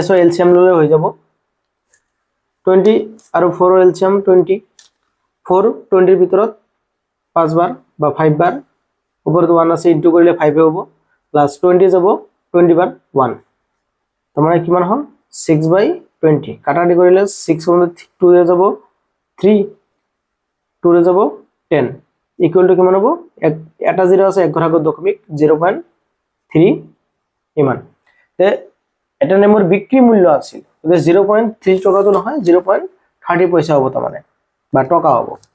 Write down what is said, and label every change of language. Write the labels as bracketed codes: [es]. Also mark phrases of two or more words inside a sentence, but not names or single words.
[as] সো এলসিএম ললে হয়ে যাব 20 আৰু 4 এলসিএম 20 4 20 এর ভিতৰত 5 বার বা 5 বার উপৰত 1 আছে ইনটু কৰিলে 5 হ'ব প্লাস 20 যাব 20 বার 1 তোমাৰ কিমান হল 6/20 কাটাকাটি কৰিলে 6 2 এ যাব 3 2 এ যাব 10 [en] equal to [as] কিমান হ'ব এটা 0 আছে এক ঘৰ আগত দশমিক 0.3 ইমান তে এটা নেমুৰ বিক্ৰী মূল্য আছিল 0.3 টাকা তো নহয় 0.30 পয়সা হ'ব তা মানে বা টাকা হ'ব